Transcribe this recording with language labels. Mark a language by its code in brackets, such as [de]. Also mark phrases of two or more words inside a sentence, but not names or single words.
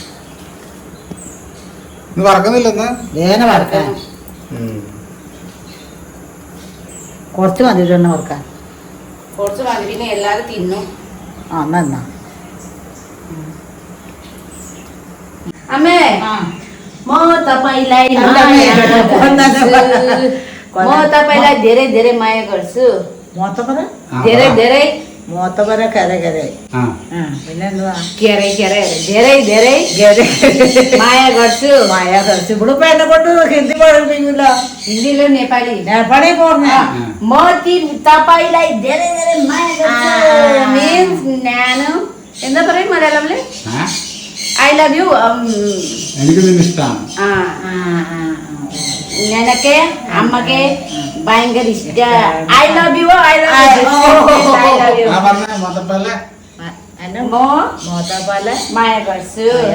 [ml] വറക്കുന്നില്ലെന്നാ വറക്കാൻ കുറച്ച് മതി. വറക്കാൻ കുറച്ച് മതി. പിന്നെ എല്ലാരും തിന്നു. എന്നാ അമ്മേ, [ne] तपाईँलाई धेरै धेरै माया गर्छु. धेरै धेरै [ml] മോത്തപ്പര കര കര. പിന്നെ എന്തുവാ? [ne] धेरै धेरै माया गर्छु. [ml] ഇവിടെ ഇപ്പൊ എന്നെ കൊണ്ട് ഹിന്ദി പഠിപ്പിക്കില്ല. ഹിന്ദിയിലോ നേപ്പാളി? നേപ്പാളി പോർന്ന [ne] तपाईँलाई धेरै धेरै माया गर्छु [ml] മീൻസ് ഞാൻ എന്താ പറയും മലയാളത്തില്? [en] I love you. [ml] എനിക്ക് നിന്നെ ഇഷ്ടമാണ്. നിനക്ക് അമ്മക്ക് ഭയങ്കര ഇഷ്ട. [en] I love you. [ne] माया गर्छु.